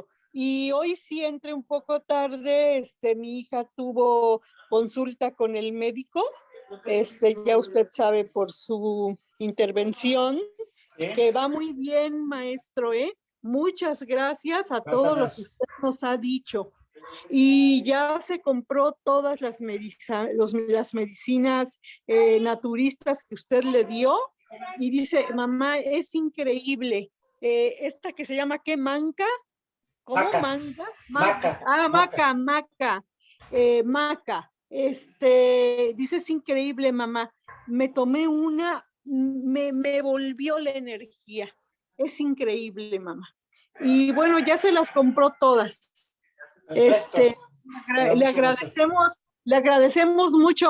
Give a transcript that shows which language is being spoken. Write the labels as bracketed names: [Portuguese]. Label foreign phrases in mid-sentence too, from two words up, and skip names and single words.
[Spanish] Y hoy sí entré un poco tarde, mi hija tuvo consulta con el médico, ya usted sabe por su intervención, que va muy bien, maestro, Muchas gracias a todo lo que usted nos ha dicho. Y ya se compró todas las medicinas naturistas que usted le dio y dice, mamá, es increíble. Esta que se llama ¿qué manca? ¿Cómo? Maca. ¿Manga? Maca. Ah, Maca. maca. Maca. Dice, es increíble, mamá. Me tomé una, me volvió la energía. Es increíble, mamá. Y bueno, ya se las compró todas. Perfecto. Me da Le mucho gusto. le agradecemos mucho.